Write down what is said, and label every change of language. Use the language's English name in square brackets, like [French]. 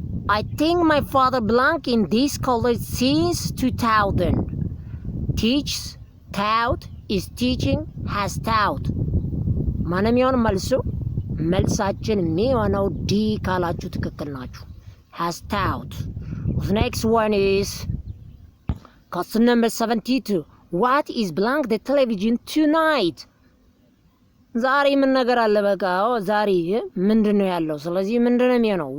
[English] I think my father blank in this college since 2000. Teaches, taught, is teaching, has taught. [Amharic] ማን የሚሆነው መልሱ? መልሳችን የሚሆነው ዲ ካላችሁ ትክክል ናችሁ። [English] has taught. The next one is question number 72. What is blank the television tonight? [Amharic] ዛሬ ምን ነገር አለ? በቃ ዛሬ ምንድነው ያለው? ስለዚህ ምንድነው የሚሆነው?